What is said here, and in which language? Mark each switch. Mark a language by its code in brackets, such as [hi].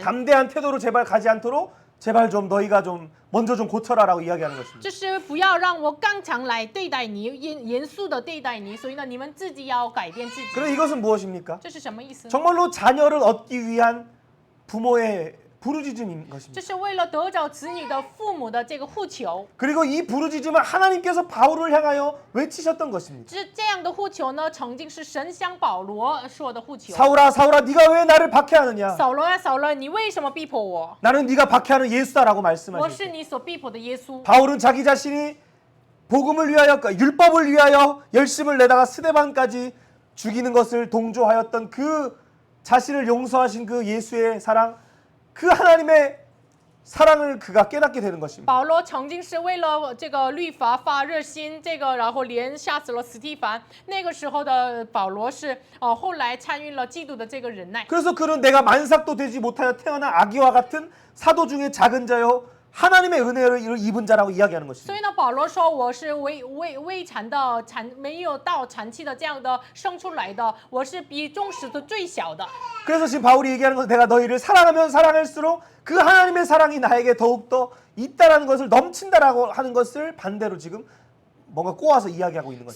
[ko] 담대한 태도로 제발 가지 않도록 제발 좀 너희가 좀 먼저 좀 고쳐라라고 이야기하는 것입니다. [zh] 就是不要让我刚强来对待你，严肃的对待你，所以呢，你们自己要改变自己。 [ko] 그럼 이것은 무엇입니까? [zh] 这是什么意思呢？ [ko] 정말로 자녀를 얻기 위한 부모의 부르짖음인 것입니다. [zh] 这是为了得着子女的父母的这个呼求。 [ko] 그리고 이 부르짖음은 하나님께서 바울을 향하여 외치셨던 것입니다. [zh] 这样的呼求呢，曾经是神向保罗说的呼求。 [ko] 사울아 사울아 네가 왜 나를 박해하느냐? [zh] 扫罗啊，扫罗，你为什么逼迫我？ [ko] 나는 네가 박해하는 예수다라고 [zh] 我 [ko] 말씀하셨어요. [zh] 是你所逼迫的耶稣。 [ko] 바울은 자기 자신이 복음을 위하여 율법을 위하여 열심을 내다가 스데반까지 죽이는 것을 동조하였던 그 자신을 용서하신 그 예수의 사랑, 그 하나님의 사랑을 그가 깨닫게 되는 것입니다. [zh] 保罗曾经是为了这个律法发热心，然后连杀死了司提反。那个时候的保罗是后来参与了基督的这个忍耐。 [ko] 그래서 그는 내가 만삭도 되지 못하여 태어난 아기와 같은 사도 중에 작은 자요 하나님의 은혜를 입은 자라고 이야기하는 [zh] 所 [ko] 것입니다. [zh] 以呢，保罗说我是未产的没有到产期的这样的生出来的，我是比众使徒最小的。 [ko] 그래서 지금 바울이 얘기하는 것은 내가 너희를 사랑하면 사랑할수록 그 하나님의 사랑이 나에게 더욱더 있다라는 것을 넘친다라고 하는 것을 반대로 지금 뭔가 꼬아서 이야기하고 있는 것입니다.